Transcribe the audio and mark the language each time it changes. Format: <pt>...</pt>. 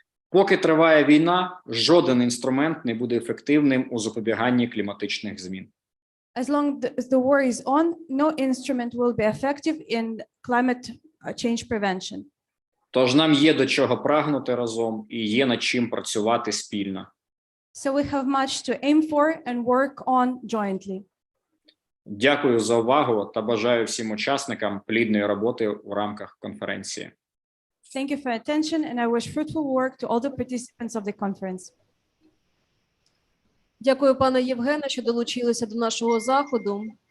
<uk>Поки триває війна, жоден інструмент не буде ефективним у запобіганні кліматичних змін.</uk> <en>As long as the war is on, no instrument will be effective in climate change prevention.</en> <uk>Тож нам є до чого прагнути разом і є над чим працювати спільно.</uk> <en>So we have much to aim for and work on jointly.</en> <uk>Дякую за увагу та бажаю всім учасникам плідної роботи у рамках конференції.</uk> <en>Thank you for attention, and I wish fruitful work to all the participants of the conference.</en> <uk>Дякую, пане Євгене, що долучилися до нашого заходу.</uk>